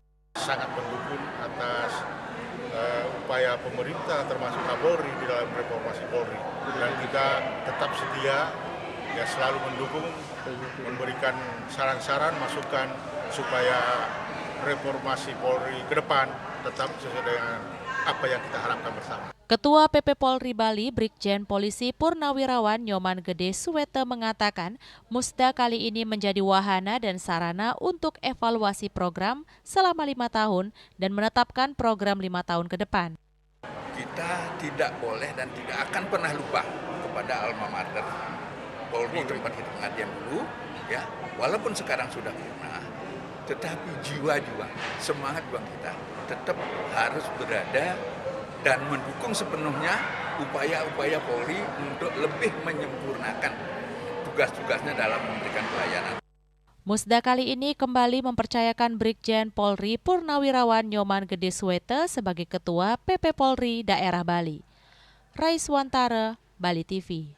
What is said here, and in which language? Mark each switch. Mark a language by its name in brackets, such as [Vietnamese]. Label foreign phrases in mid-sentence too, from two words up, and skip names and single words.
[Indonesian] Sangat mendukung atas upaya pemerintah termasuk Kapolri di dalam reformasi Polri, dan kita tetap setia ya, selalu mendukung, memberikan saran-saran, masukan supaya reformasi Polri ke depan tetap sesuai dengan apa yang kita harapkan bersama. Ketua PP Polri Bali, Brigjen Polisi Purnawirawan Nyoman Gede Suwete mengatakan, Musda kali ini menjadi wahana dan sarana untuk evaluasi program selama 5 tahun dan menetapkan program 5 tahun ke depan. Kita tidak boleh dan tidak akan pernah lupa kepada alma mater Polri, tempat kita pengabdian dulu, ya, walaupun sekarang sudah punah, tetapi jiwa-jiwa, semangat juang kita tetap harus berada dan mendukung sepenuhnya upaya-upaya Polri untuk lebih menyempurnakan tugas-tugasnya dalam memberikan pelayanan. Musda kali ini kembali mempercayakan Brigjen Polri Purnawirawan Nyoman Gede Suwete sebagai Ketua PP Polri Daerah Bali. Raiswantara, Bali TV.